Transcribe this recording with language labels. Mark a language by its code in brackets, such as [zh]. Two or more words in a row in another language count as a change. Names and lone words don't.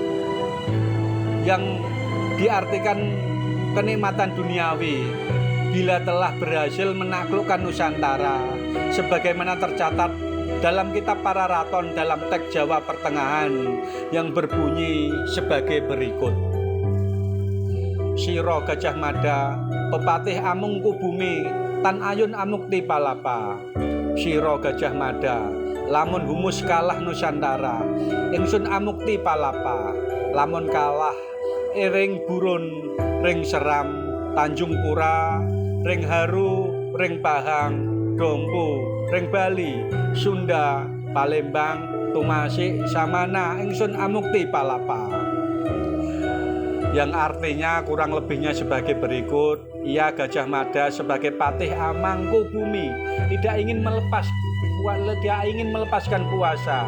[id] yang diartikan kenikmatan duniawi bila telah berhasil menaklukkan Nusantara, sebagaimana tercatat dalam kitab Pararaton dalam teks Jawa Pertengahan yang berbunyi sebagai berikut. [kaw] Sira Gajah Mada, pepatih Amangkubumi, tan ayun amukti palapa. Sira Gajah Mada, lamun humus kalah Nusantara, ingsun amukti palapa. Lamun kalah ring burun, ring seram, Tanjung Pura, ring Haru, ring Pahang, Dompo, ring Bali, Sunda, Palembang, Tumasik, Samana, ingsun amukti palapa. [id] Yang artinya kurang lebihnya sebagai berikut. Ia Gajah Mada sebagai patih Amangkubumi tidak ingin melepaskan puasa.